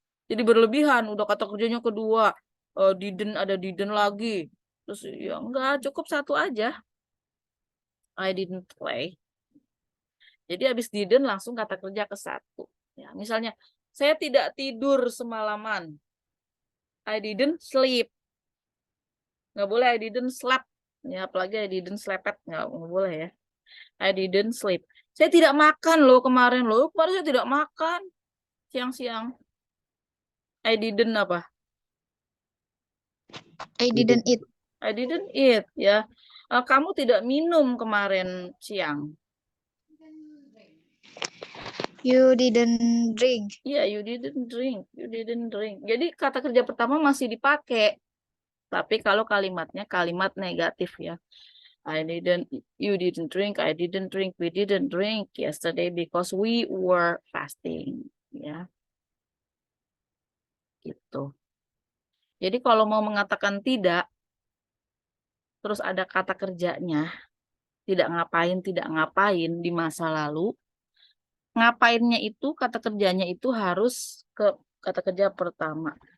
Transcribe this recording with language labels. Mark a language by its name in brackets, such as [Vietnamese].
[Indonesian] Jadi berlebihan, udah kata kerjanya kedua, didn't ada didn't lagi. Terus ya enggak, cukup satu aja. [English] I didn't play. [Indonesian] Jadi habis didn't langsung kata kerja ke satu. Ya, misalnya, saya tidak tidur semalaman. [English] I didn't sleep. [Indonesian] Nggak boleh [English] I didn't sleep. [Indonesian] Ya, apalagi [English] I didn't slepet. [Indonesian] Nggak boleh ya. [English] I didn't sleep. [Indonesian] Saya tidak makan loh kemarin loh. Kemarin saya tidak makan. Siang-siang. [English] I didn't [Indonesian] apa? [English] I didn't eat. I didn't eat. Ya. [Indonesian] Kamu tidak minum kemarin siang. [English] You didn't drink. Iya, you didn't drink. You didn't drink. [Indonesian] Jadi kata kerja pertama masih dipakai. Tapi kalau kalimatnya kalimat negatif ya. [English] You didn't drink, I didn't drink, we didn't drink yesterday because we were fasting. [Indonesian] Ya, gitu. Jadi kalau mau mengatakan tidak, terus ada kata kerjanya, tidak ngapain di masa lalu, ngapainnya itu, kata kerjanya itu harus ke kata kerja pertama.